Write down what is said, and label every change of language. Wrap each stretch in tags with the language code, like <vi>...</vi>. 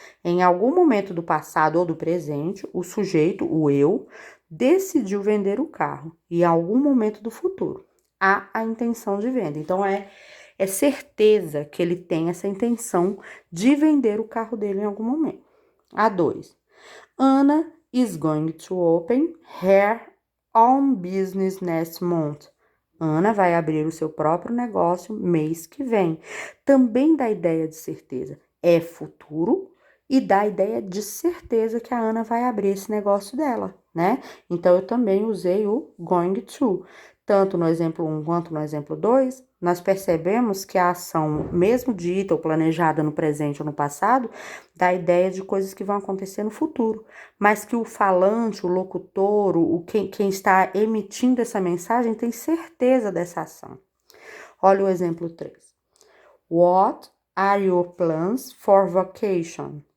<pt>Em algum momento do passado ou do presente, o sujeito, o eu, decidiu vender o carro. E em algum momento do futuro, há a intenção de venda. Então, é certeza que ele tem essa intenção de vender o carro dele em algum momento. A2.</pt> <en>Anna is going to open her own business next month.</en> <pt>Ana vai abrir o seu próprio negócio mês que vem. Também dá ideia de certeza. É futuro e dá ideia de certeza que a Ana vai abrir esse negócio dela, né? Então, eu também usei o going to. Tanto no exemplo 1 quanto no exemplo 2, nós percebemos que a ação, mesmo dita ou planejada no presente ou no passado, dá a ideia de coisas que vão acontecer no futuro, mas que o falante, o locutor, quem está emitindo essa mensagem tem certeza dessa ação. Olha o exemplo 3.</pt> <en>What are your plans for vacation?</en>